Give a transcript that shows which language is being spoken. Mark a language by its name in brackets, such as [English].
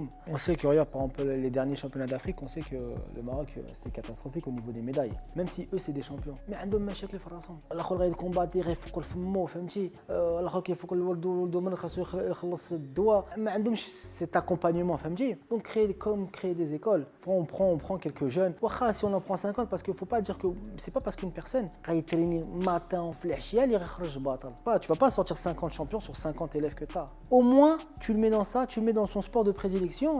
[French] On sait que regarde par exemple les derniers championnats d'Afrique, on sait que le Maroc c'était catastrophique au niveau des médailles. Même si eux c'est des champions. [Arabic] Mais عندهم مشاكل في راسهم. الاخر غادي كومباتي غيفك الفمو فهمتي. الاخر كيفك الولد من خاصو يخلص الدواء. ما عندهمش [French] cet accompagnement [Arabic] فهمتي. [French] Donc créer des écoles. On prend quelques jeunes. [Arabic] واخا [French] si on en prend 50 parce qu'il faut pas dire que c'est pas parce qu'une personne [Arabic] غيتريني [French] matin [Arabic] في العشيه اللي غيخرج باطل. [French] Tu vas pas sortir 50 champions sur 50 élèves que tu as. Au moins, tu le mets dans ça, tu le mets dans son sport de prédilection.